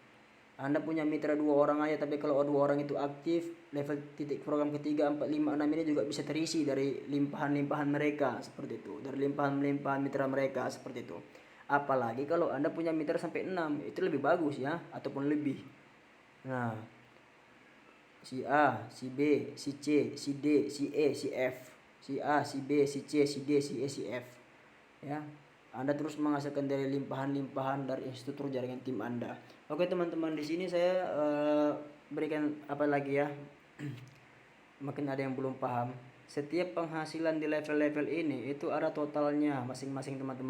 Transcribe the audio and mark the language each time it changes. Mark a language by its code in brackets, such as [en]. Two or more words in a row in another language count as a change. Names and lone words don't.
[id] Anda punya mitra 2 orang aja, tapi kalau 2 orang itu aktif, level titik program ketiga, 4, 5, 6 ini juga bisa terisi dari limpahan-limpahan mereka seperti itu, dari limpahan-limpahan mitra mereka seperti itu. Apalagi kalau Anda punya mitra sampai 6, itu lebih bagus ya, ataupun lebih. Nah, si A, si B, si C, si D, si E, si F, si A, si B, si C, si D, si E, si F. Ya, Anda terus menghasilkan dari limpahan-limpahan dari struktur jaringan tim Anda. Oke teman-teman, di sini saya berikan apa lagi ya, makin ada yang belum paham. Setiap penghasilan di level-level ini itu ada totalnya masing-masing teman-teman.